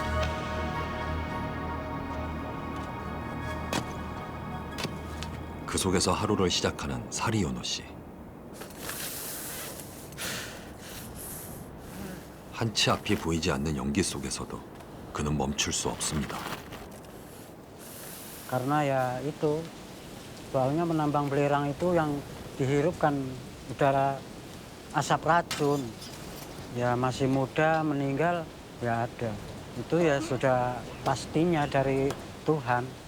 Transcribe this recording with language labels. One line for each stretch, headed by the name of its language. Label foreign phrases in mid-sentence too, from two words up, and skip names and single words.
Korean: 그 속에서 하루를 시작하는 사리요노 씨. 한치 앞이 보이지 않는 연기 속에서도 그는 멈출 수 없습니다.
Indonesian: Karena ya itu, soalnya menambang belerang itu yang dihirupkan udara asap racun. Ya masih muda meninggal ya ada. Itu ya sudah pastinya dari Tuhan.